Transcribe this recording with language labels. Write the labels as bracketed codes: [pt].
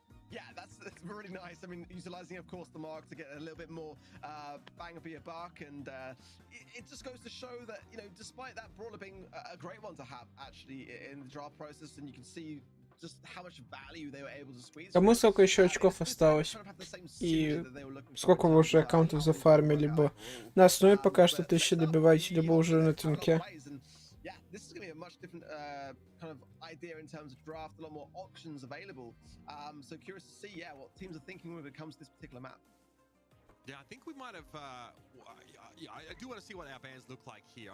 [en] Yeah, that's really nice. I mean, utilizing, of course, the mark to get a little bit more bang for your buck, and it just goes to show that, despite that brawler being a great one to have, actually, in the draft process, and you can see just how much value they were able to squeeze. [ru] Кому сколько еще очков осталось? И сколько вы уже аккаунтов зафармили, либо на основе пока что 1000 добиваете, либо уже на тунке? [en] Yeah, this is going to be a much different kind of idea in terms of draft, a lot more options available. So curious to see, what teams are thinking when it comes to this particular map. Yeah, I think we might have. I do want to see what our bands look like here.